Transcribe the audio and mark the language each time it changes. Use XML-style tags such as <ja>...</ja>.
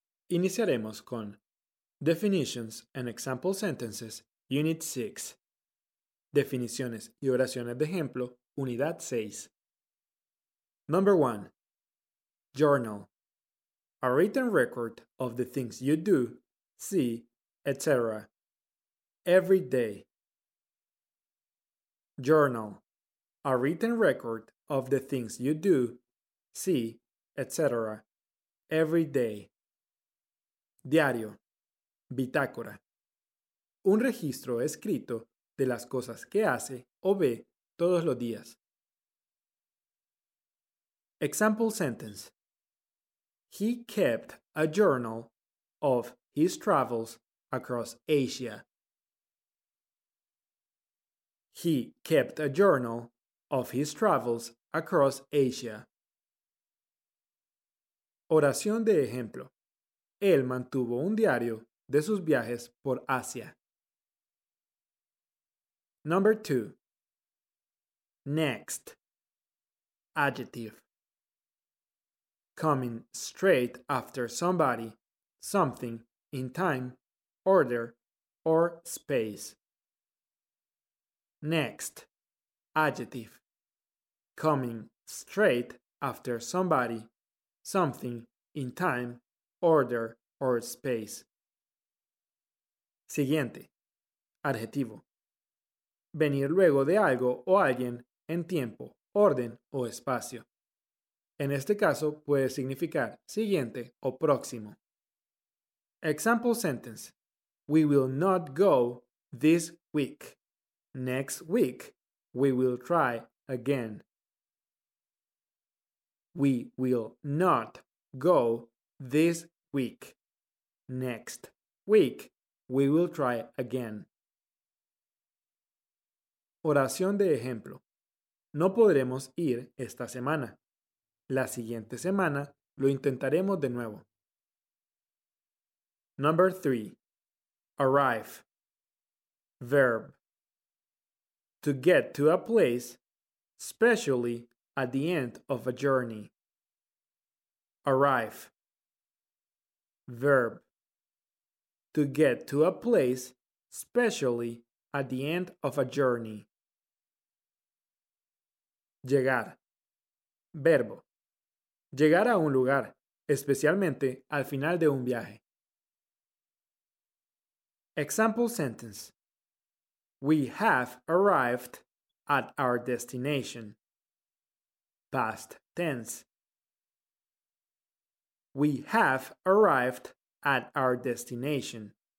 <es>Iniciaremos con</es> <en>Definitions and Example Sentences, Unit 6.</en> <es>Definiciones y oraciones de ejemplo, Unidad 6.</es> <en>Number 1. Journal. A written record of the things you do, see, etc. Every day. Journal. A written record of the things you do, see, etc. Every day.</en> <es>Diario. Bitácora. Un registro escrito de las cosas que hace o ve todos los días.</es> <en>Example sentence. He kept a journal of his travels across Asia. He kept a journal of his travels across Asia.</en> <es>Oración de ejemplo. Él mantuvo un diario de sus viajes por Asia.</es> <en>Number 2. Next. Adjective. Coming straight after somebody, something, in time, order, or space. Next. Adjective. Coming straight after somebody, something, in time, order, or space.</en> <es>Siguiente. Adjetivo. Venir luego de algo o alguien en tiempo, orden o espacio. En este caso puede significar siguiente o próximo.</es> <en>Example sentence. We will not go this week. Next week, we will try again. We will not go this week. Next week, we will try again.</en> <es>Oración de ejemplo. No podremos ir esta semana. La siguiente semana lo intentaremos de nuevo.</es> <en>Number 3. Arrive. Verb. To get to a place, especially at the end of a journey. Arrive. Verb. To get to a place, especially at the end of a journey.</en> <es>Llegar. Verbo. Llegar a un lugar, especialmente al final de un viaje.</es> <en>Example sentence. We have arrived at our destination. Past tense. We have arrived at our destination.</en>